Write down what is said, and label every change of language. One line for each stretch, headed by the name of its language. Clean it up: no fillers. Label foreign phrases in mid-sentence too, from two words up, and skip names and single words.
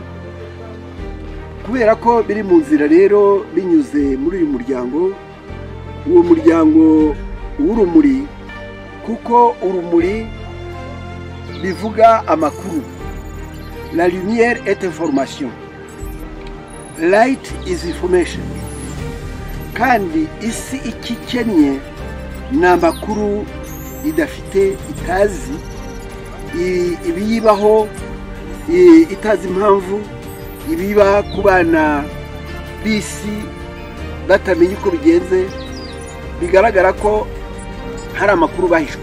Kinyarwanda: Kubera ko biri mu nzira rero binyuze muri uyu muryango, uwo muryango w'urumuri, kuko urumuri bivuga amakuru.
French: La lumière est information,
English: light is information.
Kinyarwanda: Kandi isi ikikennye ni amakuru idafite, itazi, ibiyibaho itazi impamvu, ibiba ku bana b'isi batamenye uko bigenze, bigaragara ko hari amakuru bahishwe.